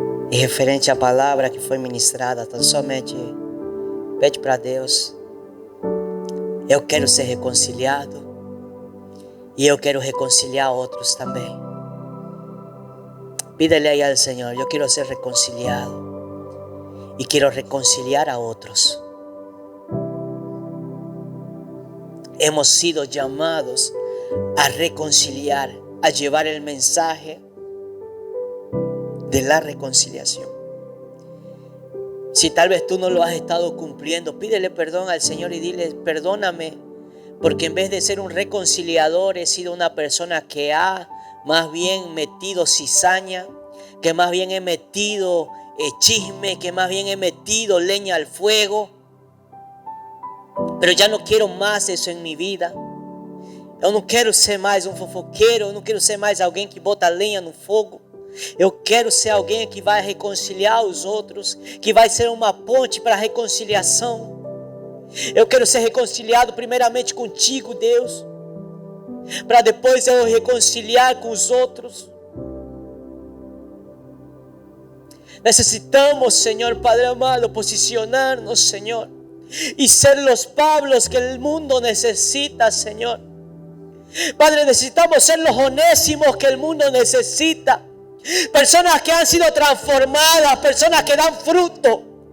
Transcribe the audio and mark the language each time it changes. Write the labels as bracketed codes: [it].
[pt] E referente à palavra que foi ministrada, tão somente pede para Deus. Eu quero ser reconciliado. E eu quero reconciliar outros também. [es] Pídele ahí al Señor, yo quiero ser reconciliado. Y quiero reconciliar a otros. Hemos sido llamados a reconciliar, a llevar el mensaje de la reconciliación. Si tal vez tú no lo has estado cumpliendo, pídele perdón al Señor y dile, perdóname, porque en vez de ser un reconciliador, he sido una persona que ha más bien metido cizaña, que más bien he metido chisme, que más bien he metido leña al fuego. Pero ya no quiero más eso en mi vida. [pt] Eu não quero ser mais um fofoqueiro, eu não quero ser mais alguém que bota lenha no fogo. Eu quero ser alguém que vai reconciliar os outros, que vai ser uma ponte para a reconciliação. Eu quero ser reconciliado primeiramente contigo, Deus, para depois eu reconciliar com os outros. [es] Necesitamos, Señor Padre amado, posicionarnos, Señor, y ser los Pablos que el mundo necesita, Señor. Padre, necesitamos ser los Onésimos que el mundo necesita. Personas que han sido transformadas, personas que dan fruto.